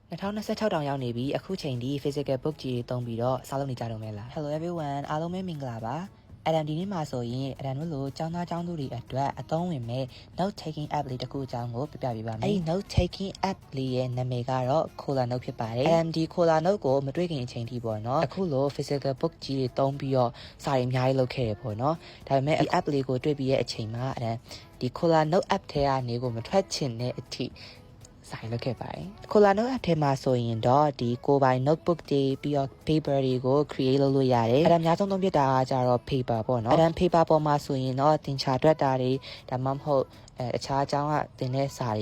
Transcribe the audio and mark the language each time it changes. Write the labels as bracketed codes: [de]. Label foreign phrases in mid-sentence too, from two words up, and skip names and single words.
[my] 2026 တောင်ရောက်နေပြီအခုချိန်ဒီ [en] physical book [my] ကြီးတွေတုံးပြီးတော့စာလုပ်နေကြတော့မယ်လား [en] Hello everyone [my] အားလုံးပဲမင်္ဂလာပါAdam ဒီနေ့မှာဆိုရင်Adamတို့လိုကျောင်းသားကျောင်းသူတွေအတွက်အသုံးဝင်မဲ့ [en] note taking app [my] လေးတစ်ခုအကြောင်းကိုပြပြပေးပါမယ်အဲဒီ [en] note taking app [my] လေးရဲ့နာမည်ကတော့ Cola Note ဖြစ်ပါတယ် Adam ဒီ Cola Note ကိုမတွေ့ခင်အချိန်ထိပေါ့နော်အခုလို [en] physical book [my] ကြီးတွေတုံးပြီးတော့စာတွေအများကြီးလုပ်ခဲ့ရပေါ့နော်ဒါပေမဲ့ဒီ app လေးကိုတွေ့ပြီး ရဲ့အချိန်မှာAdamဒီ Cola Note app ထဲကနေကိုမထွက်ချင်တဲ့အထိဆိုင်လုပ်ခဲ့ပါတယ်။ Cola Note app ထဲမှာဆိုရင်တော့ဒီကိုပိုင် notebook တွေပြီးတော့ paper တွေကို create လုပ်လို့ရတယ်။အဲ့ဒါအများဆုံးသုံးဖြစ်တာကကြတော့ paper ပေါ့နော်။အဲ့ဒါ paper ပေါ်မှာဆိုရင်တော့သင်ချာတွက်တာတွေဒါမှမဟုတ်အခြားအကြောင်းကသင်တဲ့စာ